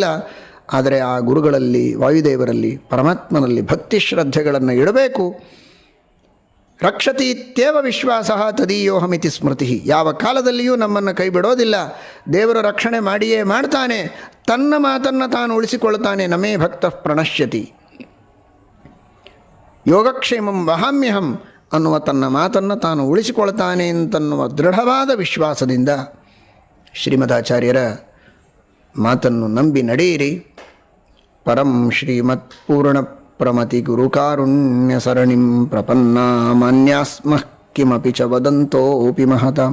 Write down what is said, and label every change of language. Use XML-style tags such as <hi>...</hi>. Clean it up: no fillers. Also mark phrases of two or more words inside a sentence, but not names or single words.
<kn>ಆದರೆ ಆ ಗುರುಗಳಲ್ಲಿ, ವಾಯುದೇವರಲ್ಲಿ, ಪರಮಾತ್ಮನಲ್ಲಿ ಭಕ್ತಿ ಶ್ರದ್ಧೆಗಳನ್ನು ಇಡಬೇಕು.</kn> <sa>ರಕ್ಷತಿ ಇತ್ಯೇವ ವಿಶ್ವಾಸ ತದೀಯೋಹಮಿತಿ ಸ್ಮೃತಿ.</sa> <kn>ಯಾವ ಕಾಲದಲ್ಲಿಯೂ ನಮ್ಮನ್ನು ಕೈ ಬಿಡೋದಿಲ್ಲ. ದೇವರು ರಕ್ಷಣೆ ಮಾಡಿಯೇ ಮಾಡ್ತಾನೆ. ತನ್ನ ಮಾತನ್ನು ತಾನು ಉಳಿಸಿಕೊಳ್ತಾನೆ.</kn> <sa>ನಮೇ ಭಕ್ತ ಪ್ರಣಶ್ಯತಿ ಯೋಗಕ್ಷೇಮಂ ವಹಾಮ್ಯಹಂ</sa> <kn>ಅನ್ನುವ ತನ್ನ ಮಾತನ್ನು ತಾನು ಉಳಿಸಿಕೊಳ್ತಾನೆ ಅಂತನ್ನುವ ದೃಢವಾದ ವಿಶ್ವಾಸದಿಂದ ಶ್ರೀಮದಾಚಾರ್ಯರ ಮಾತನ್ನು ನಂಬಿ ನಡೆಯಿರಿ.</kn> <sa>ಪರಂ ಶ್ರೀಮತ್ ಪೂರ್ಣ ಪ್ರಮತಿ ಗುರು ಕಾರುಣ್ಯ ಸರಣಿಂ ಪ್ರಪನ್ನ ಮಾನ್ಯಾಸ್ಮಃ ಕಿಮಪಿ ಚ ವದಂತೋಪಿ ಮಹತಾಂ.</sa>